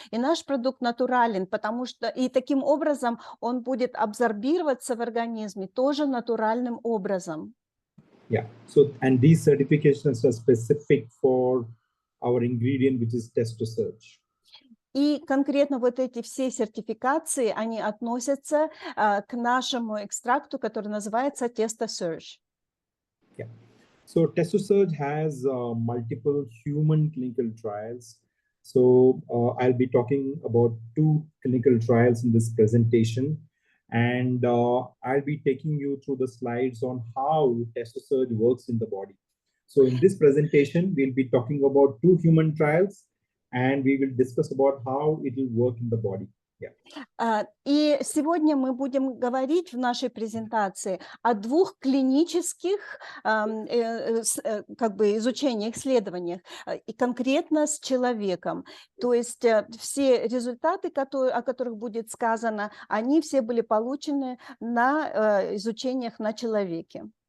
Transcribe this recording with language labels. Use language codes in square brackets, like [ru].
[ru] И наш продукт натурален, потому что и таким образом он будет абсорбироваться в организме тоже натуральным образом. [en] Yeah. So, and these certifications are specific for our ingredient, which is Testosterone. И конкретно вот эти все сертификации, они относятся к нашему экстракту, который называется Testosterone. Yeah. So Testosterone has multiple human clinical trials. So I'll be talking about 2 clinical trials in this presentation. And I'll be taking you through the slides on how Testosterone works in the body. So in this presentation, we'll be talking about 2 human trials, and we will discuss about how it will work in the body. Yeah. [ru] И сегодня мы будем говорить в нашей презентации о 2 клинических как бы изучениях, исследованиях, и конкретно с человеком. То есть все результаты, о которых будет сказано, они все были получены на изучениях на человеке.